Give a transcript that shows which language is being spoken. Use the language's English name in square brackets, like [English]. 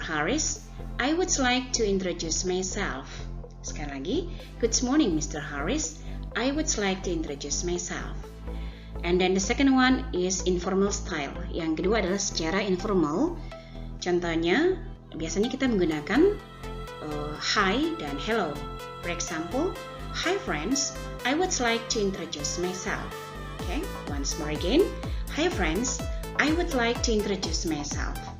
[English] Harris, I would like to introduce myself. [Indonesian] Sekali lagi, [English] good morning Mr. Harris, I would like to introduce myself. And then the second one is informal style. [Indonesian] Yang kedua adalah secara informal. Contohnya, biasanya kita menggunakan hi dan hello. [English] For example, hi friends, I would like to introduce myself. Okay, once more again, hi friends, I would like to introduce myself.